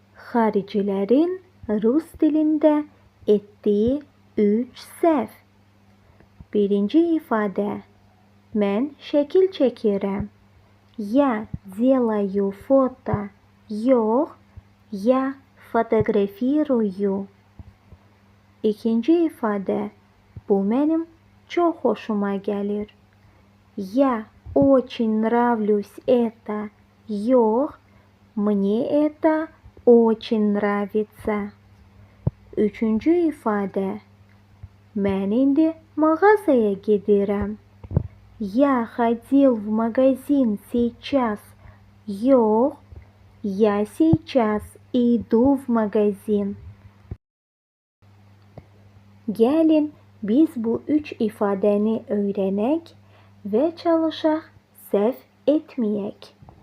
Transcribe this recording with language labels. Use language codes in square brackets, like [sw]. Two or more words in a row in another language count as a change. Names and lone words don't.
[az] Haricilerin Rus dilinde ettiği 3 səhv. Birinci ifade. Mən şəkil çəkirəm. [ru] Я делаю фото. Yox, я фотографирую. [az] İkinci ifade. Bu mənim çox xoşuma gəlir. [ru] Я очень нравлюсь это. Yox, мне это очень нравится. [az] Üçüncü ifadə. Mən indi mağazaya gedirəm. [ru] Я ходил в магазин сейчас. Yox, я сейчас иду в магазин. [az] Gəlin biz bu 3 ifadəni öyrənək və çalışaq səhv etməyək.